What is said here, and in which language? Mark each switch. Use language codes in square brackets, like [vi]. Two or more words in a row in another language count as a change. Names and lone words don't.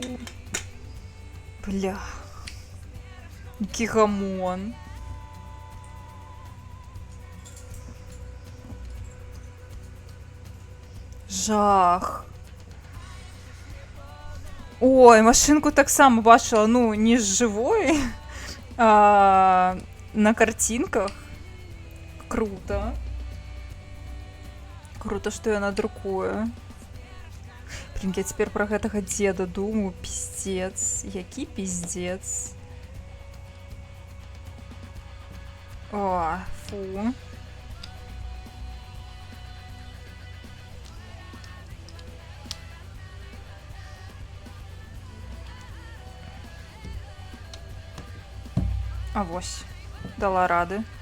[be] Бля. Які гамон. Жах. Ой, машинку таксама бачила, ну, не з живой, а на картинках. Круто. Круто, што яна друкуе. Блин, я цяпер пра гэтага дзеда думаю, пиздец. Які пиздец. О, фу. А вось, дала рады.